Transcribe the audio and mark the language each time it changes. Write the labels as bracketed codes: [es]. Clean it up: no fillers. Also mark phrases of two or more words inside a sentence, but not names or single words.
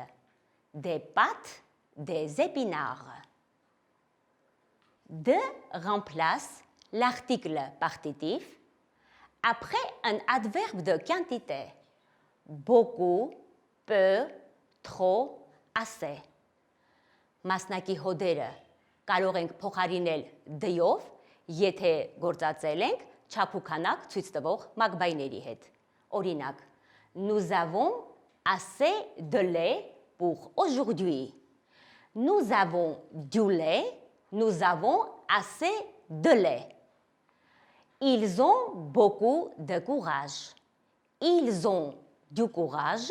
[fr] Des pâtes, des épinards. De remplace l'article partitif après un adverbe de quantité. Beaucoup, peu, trop, assez. [hy] Մասնակի հոդերը կարող ենք փոխարինել դյով, եթե գործածել ենք չափ ու քանակ ցույց տվող մակբայների հետ. Օրինակ, [fr] nous avons assez de lait pour aujourd'hui. Nous avons du lait, nous avons assez de lait. Ils ont beaucoup de courage. Ils ont du courage.